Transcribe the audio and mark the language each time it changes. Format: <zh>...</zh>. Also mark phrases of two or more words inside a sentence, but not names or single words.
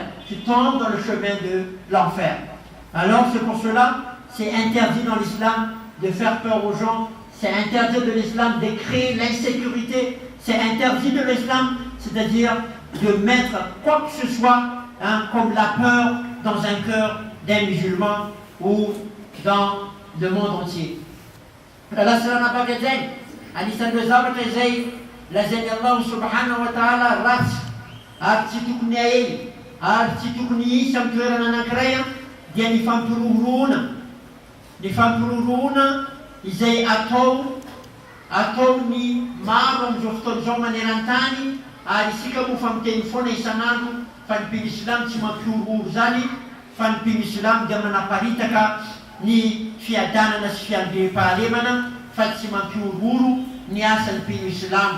<fr>Tu tombes dans le chemin de l'enfer. Alors c'est pour cela, c'est interdit dans l'islam de faire peur aux gens, c'est interdit de l'islam de créer l'insécurité, c'est interdit de l'islam, c'est-à-dire de mettre quoi que ce soit comme la peur dans un cœur d'un musulman ou dans le monde entier.</fr> <mg>Allah selama bagay anisan do zavatra izay lazainy</mg> <ar>الله سبحانه وتعالى</ar> <mg>ratsy ary tsy tokony ahely ary tsy tokony hisy amin'ny toerana anankiray dia ny fampiroroana izay ataony maro amin'izao fotoana izao maneran-tany ary isika moa fa miteny foana isan'andro fa ny mpino islam tsy mampiororo zany fa ny mpino islam dia manaparitaka ny fiadanana sy fiandre-pahalemana fa tsy mampiororo ny asan'ny mpino islam.</mg>